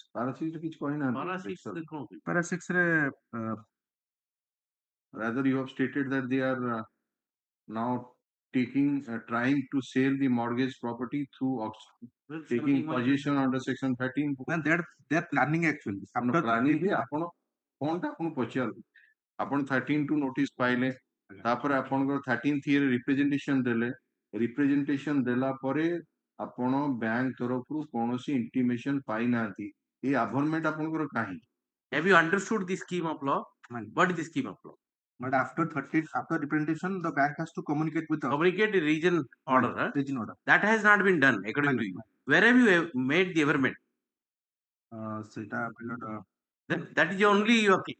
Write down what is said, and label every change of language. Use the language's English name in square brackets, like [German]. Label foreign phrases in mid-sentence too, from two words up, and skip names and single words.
[Odia] Para 6 ରେ କିଛି କହିନାହାନ୍ତି. Para 6 ରେ କଣ? Para 6 ରେ [English] rather you have stated that they are now trying to sell the mortgage property through auction, taking possession under section 13. And they're planning actually. [Odia] After planning ଆପଣ କଣଟା ଆପଣ ପଚାରନ୍ତୁ ଆପଣ 13 [English] to notice [Odia] ପାଇଲେ ତାପରେ ଆପଣଙ୍କର 13th [English] year representation [Odia] ଦେଲେ representation ଦେଲା ପରେ ଆପଣ ବ୍ୟାଙ୍କ ତରଫରୁ କୌଣସି intimation ପାଇନାହାନ୍ତି ଏ averment ଆପଣଙ୍କର କାହିଁ? [English] Have you understood the scheme of law? What is the scheme of law? But after representation, the bank has to communicate with us. Communicate a region order. Region order. That has not been done according to you. Where have you made the averment? That is only your case.